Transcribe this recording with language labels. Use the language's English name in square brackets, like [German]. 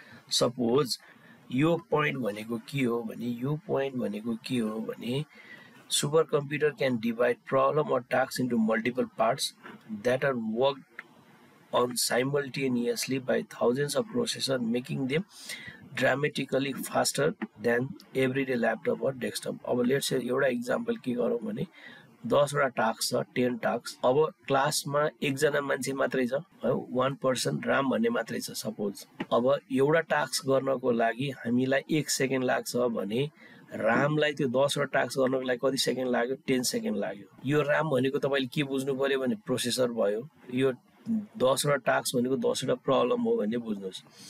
[Nepali] Suppose यो point भनेको के हो भने super computer can divide problem [English] or tasks into multiple parts that are worked on simultaneously by thousands of processors, making them dramatically faster than everyday laptop or desktop. [Nepali] अब let's say एउटा example के गरौँ भने 10 वटा task छ, 10 task. अब क्लासमा एकजना मान्छे मात्रै छ, 1 पर्सन राम भन्ने मात्रै छ सपोज। अब एउटा टास्क गर्नको लागि हामीलाई 1 सेकेन्ड लाग्छ भने रामलाई त्यो 10 वटा टास्क गर्नको लागि कति सेकेन्ड लाग्यो, 10 सेकेन्ड लाग्यो। यो राम भनेको तपाईँले के बुझ्नु पर्यो भने प्रोसेसर भयो, यो 10 वटा टास्क भनेको 10 वटा प्रब्लम हो भन्ने बुझ्नुहोस्।